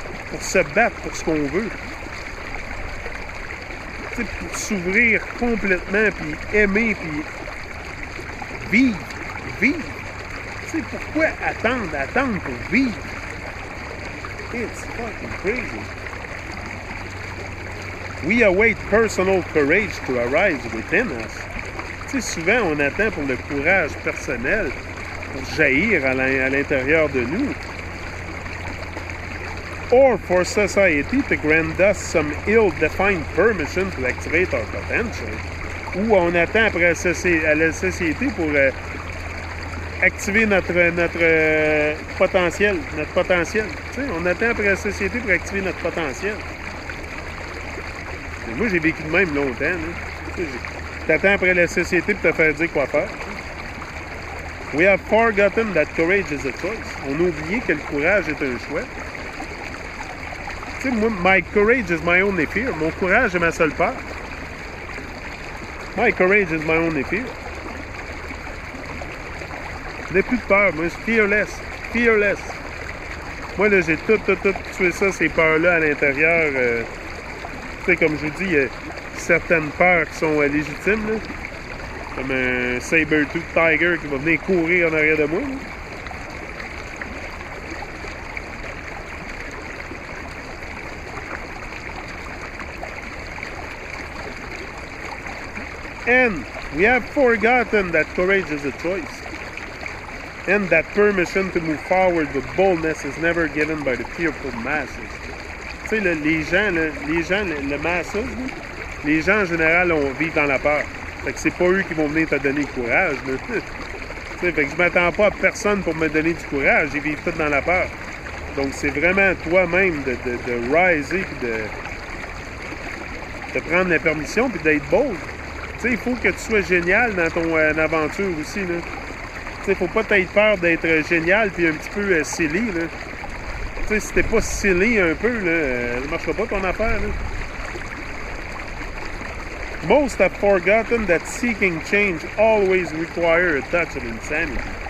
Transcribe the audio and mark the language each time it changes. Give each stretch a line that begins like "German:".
French: Pour se battre pour ce qu'on veut. Tu sais, pour s'ouvrir complètement, puis aimer, puis vivre. Tu sais, pourquoi attendre pour vivre?
English: It's fucking crazy. We await personal courage to arise within us.
French: Tu sais, souvent, on attend pour le courage personnel pour jaillir à l'intérieur de nous.
English: Or for society to grant us some ill-defined permission to activate our potential.
French: Ou on attend après à la société pour activer notre potentiel. Tu sais, on attend après la société pour activer notre potentiel. Et moi, j'ai vécu de même longtemps. Tu attends après la société pour te faire dire quoi faire.
English: We have forgotten that courage is a choice.
French: On a oublié que le courage est un choix. Tu sais, moi,
English: my courage is my only fear.
French: Mon courage est ma seule peur.
English: My courage is my only fear.
French: Je n'ai plus de peur, moi, je suis fearless. Moi, là, j'ai tout tué ça, ces peurs-là à l'intérieur. Tu sais, comme je vous dis, il y a certaines peurs qui sont légitimes, là. Comme un saber-tooth tiger qui va venir courir en arrière de moi, là.
English: And we have forgotten that courage is a choice. And that permission to move forward with boldness is never given by the fearful masses.
French: Tu sais, les gens, le masses, les gens en général vivent dans la peur. Fait que c'est pas eux qui vont venir te donner le courage. Tu sais, fait que je m'attends pas à personne pour me donner du courage. Ils vivent tous dans la peur. Donc c'est vraiment toi-même de riser puis de prendre la permission puis d'être bold. Tu sais, il faut que tu sois génial dans ton aventure aussi, là. Tu sais, faut pas t'être peur d'être génial puis un petit peu silly, là. Tu sais, si t'es pas silly un peu, là, ça marchera pas ton affaire, là.
English: Most have forgotten that seeking change always requires a touch of insanity.